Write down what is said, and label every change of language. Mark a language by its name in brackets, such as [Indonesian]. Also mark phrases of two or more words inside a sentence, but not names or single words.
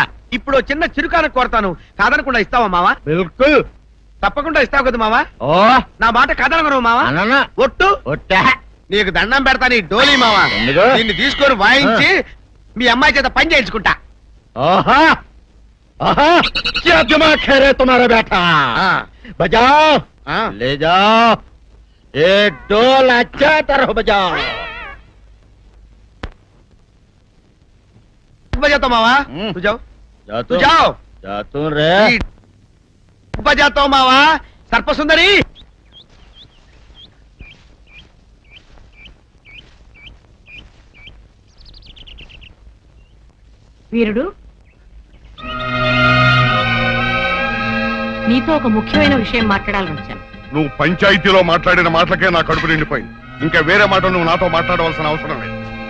[Telugu] ఇప్పుడు చిన్న చిరుకాను కోరతాను, కాదనకుండా ఇస్తావా మావా? బిల్కుల్ తప్పకుండా ఇస్తావు కదా మావా? ఓ నా మాట కాదనగను మావా. అననా? ఒట్టు ఒట్టా? నీకు దండం పెడతా నీ డోలీ మావా. ఎందుకు? దీన్ని తీసుకొని వాయించి మీ అమ్మాయి చేత పని చేయించుకుంటా. ఓహో ఓహో, [Hindi] क्या दिमाग है रे तुम्हारा बेटा? बजाओ, ले जाओ, एक डोल अच्छा तरह बजाओ. बजाता मावा, तू जाओ, तू जाओ. जातू रे. बजाता हूँ मावा. सर्पसुंदरी. [Telugu] వీరుడు, నీతో ఒక ముఖ్యమైన విషయం మాట్లాడాలని వచ్చాను. నువ్వు పంచాయతీలో మాట్లాడిన మాటలకే నా కడుపు నిండిపోయింది. ఇంకా వేరే మాట నువ్వు నాతో మాట్లాడవలసిన అవసరం లేదు.